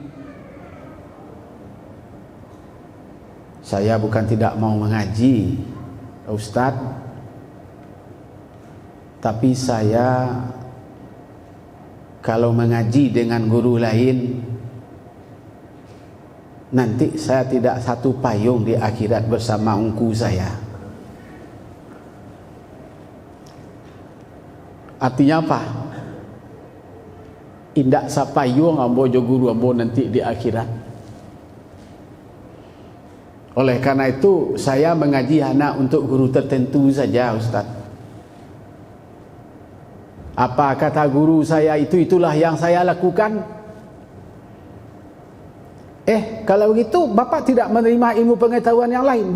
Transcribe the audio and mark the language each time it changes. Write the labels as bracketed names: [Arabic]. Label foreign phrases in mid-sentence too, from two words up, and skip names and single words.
[Indonesian] Saya bukan tidak mau mengaji, Ustaz, tapi saya kalau mengaji dengan guru lain, nanti saya tidak satu payung di akhirat bersama ungku saya. Artinya apa? [Minangkabau] Indak sapayung ambo jo guru ambo nanti di akhirat. [Indonesian] Oleh karena itu saya mengaji anak untuk guru tertentu saja, Ustaz. Apa kata guru saya itulah yang saya lakukan. Kalau begitu Bapak tidak menerima ilmu pengetahuan yang lain.